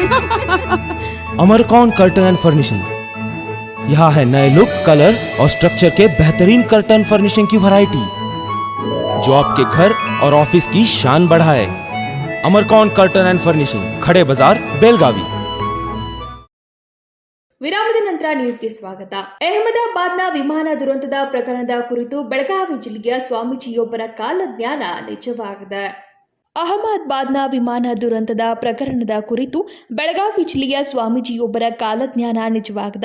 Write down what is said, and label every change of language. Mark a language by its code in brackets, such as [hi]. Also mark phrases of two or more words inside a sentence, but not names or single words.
[hi] अमरकॉन कर्टन एंड फर्निशिंग, यहाँ है नए लुक, कलर और स्ट्रक्चर के बेहतरीन [en] curtain furnishing [hi] की वैरायटी जो आपके घर और ऑफिस की शान बढ़ाए। अमरकॉन कर्टन एंड फर्निशिंग, खड़े बाजार, बेलगावी। [kn] ವಿರಾಮದ ನಂತರ ನ್ಯೂಸ್ಗೆ ಸ್ವಾಗತ. ಅಹಮದಾಬಾದ್ನ ವಿಮಾನ ದುರಂತದ ಪ್ರಕರಣದ ಕುರಿತು ಬೆಳಗಾವಿ ಜಿಲ್ಲೆಯ ಸ್ವಾಮೀಜಿಯೊಬ್ಬರ ಕಾಲಜ್ಞಾನ ನಿಜವಾಗಿದೆ. ಅಹಮದಾಬಾದ್ನ ವಿಮಾನ ದುರಂತದ ಪ್ರಕರಣದ ಕುರಿತು ಬೆಳಗಾವಿ ಜಿಲ್ಲೆಯ ಸ್ವಾಮೀಜಿಯೊಬ್ಬರ ಕಾಲಜ್ಞಾನ ನಿಜವಾಗಿದೆ.